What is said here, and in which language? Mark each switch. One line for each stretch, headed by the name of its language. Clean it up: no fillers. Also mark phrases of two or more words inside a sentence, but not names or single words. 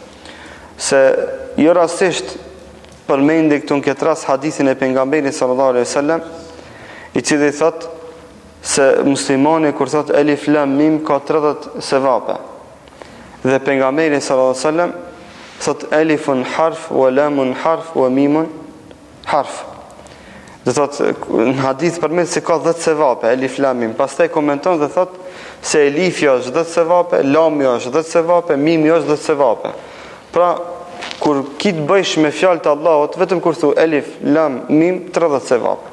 Albanian: Se jo rastisht përmendi këtu në këtë rast hadithin e pejgamberit
Arabic: صلى الله عليه وسلم,
Albanian: i cili thot se muslimani kur thot
Arabic: ألف لام ميم
Albanian: ka 30 sevape. Dhe pejgamberi
Arabic: صلى الله عليه وسلم thot ألف حرف ولام حرف وميم حرف.
Albanian: Dhe thot në hadith përmend se ka 10 sevape
Arabic: ألف لام ميم.
Albanian: Pastaj komenton dhe thot se elifi është 10 sevape, lami është 10 sevape, mimi është 10 sevape. Pra kur ki të bëjsh me fjalë të Allahut, vetëm kur thu
Arabic: ألف لام ميم
Albanian: 30 sevape.